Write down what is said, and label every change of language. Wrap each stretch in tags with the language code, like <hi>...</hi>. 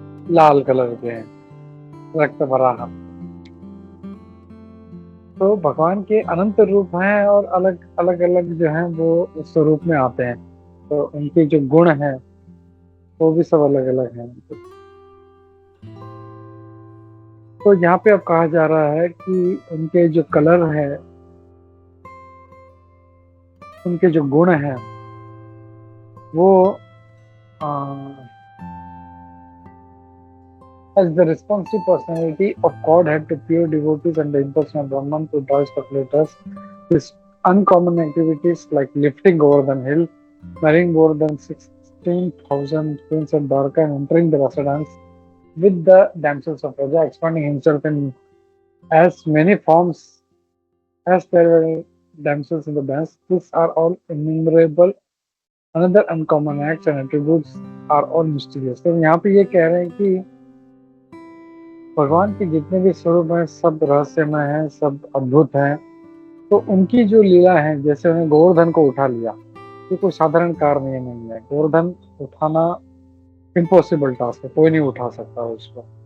<hi>लाल colour के हैं, रक्त वराह। तो भगवान के अनंत रूप हैं और अलग अलग जो हैं वो स्वरूप में आते हैं। तो उनके जो गुण हैं वो भी सब अलग अलग हैं। तो यहाँ पे अब कहा जा रहा है कि उनके जो कलर है, उनके जो गुण हैं वो</hi> <en>as the responsive personality of Godhead to pure devotees and the impersonal Brahman to draw speculators, his uncommon activities like lifting Govardhan hill, marrying more than 16,000 queens of Dwarka and entering the rasa dance with the damsels of Raja, expanding himself in as many forms as there were damsels in the dance. These are all innumerable. Another uncommon acts and attributes are all mysterious.</en> <hi>तो यहाँ पे ये कह रहे हैं कि भगवान के जितने भी स्वरूप हैं सब रहस्यमय हैं, सब अद्भुत हैं। तो उनकी जो लीला है, जैसे उन्हें गोवर्धन को उठा लिया, ये कोई साधारण कार्य नहीं है। गोवर्धन उठाना इम्पॉसिबल टास्क है, कोई नहीं उठा सकता उसको।</hi>